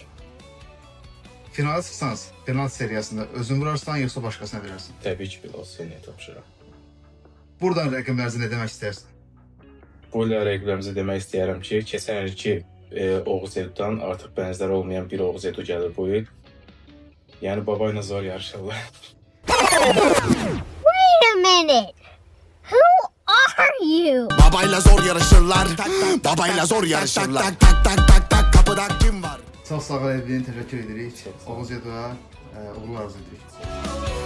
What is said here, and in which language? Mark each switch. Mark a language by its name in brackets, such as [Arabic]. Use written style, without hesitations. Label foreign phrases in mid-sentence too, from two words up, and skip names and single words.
[Azerbaijani] finala çıxsanız, penaltı seriyasında özün vurarsan, yoxsa başqasına verərsən? Təbii ki, biraz seniyə tapşırıram. Buradan rəqəmlərinizə nə demək istərsən? Bu il rəqiblərimizə demək istəyərəm ki, keçən ilki Oğuz Edu'dan artıq bənzər olmayan bir Oğuz Edu gəlir bu il. Yəni baba ilə zor yarışırlar. [English] Wait a minute. Who are you? [Turkish] Babayla zor yarışırlar. Babayla zor yarışırlar. Tak tak tak tak tak kapıda kim var? [Azerbaijani] Çox sağ ol, Evlin, təşəkkür edirik. Oğuz Yadığa uğurlar arzu edirik.